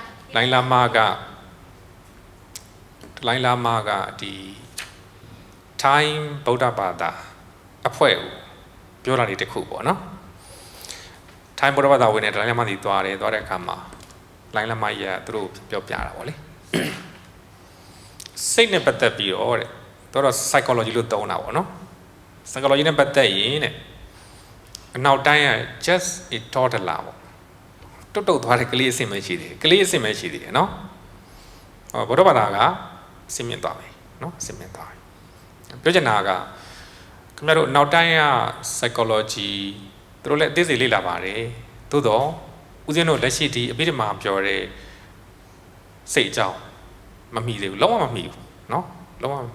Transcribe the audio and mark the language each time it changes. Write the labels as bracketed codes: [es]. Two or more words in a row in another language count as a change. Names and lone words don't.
[my] လိုင်းလာမကဒီထိုင်းဗုဒ္ဓဘာသာအဖွဲ့ကိုပြောတာတွေတခုပေါ့နော်ထိုင်းဗုဒ္ဓဘာသာဝင်တဲ့လိုင်းလာမသိသွားတဲ့အခါမှာလိုင်းလာမကြီးကသူတို့ပြောပြတာပေါ့လေစိတ်နဲ့ပတ်သက်ပြီးတော့တဲ့တော့ psychology လို့သုံးတာပေါ့နော် psychology နဲ့ ပတ်သက်ရင်တဲ့အနောက်တိုင်းက [en] just a toddler [my] ပေါ့တုတ်သွားတဲ့ကလေးအဆင့်ပဲရှိသေးတယ်နော်ဗုဒ္ဓဘာသာကဆင်မြင့်သွားပြီနော်ဆင်မြင့်သွားပြီပြောချင်တာကခင်ဗျားတို့နောက် တိုင်းက psychology သူတို့လည်းအသေးစိတ်လေ့လာပါတယ်သို့တော့ဦးဇင်းတို့လက်ရှိဒီအဘိဓမ္မာပြောတဲ့စိတ်အကြောင်းမမိသေးဘူးလုံးဝမမိဘူးနော်လုံးဝမ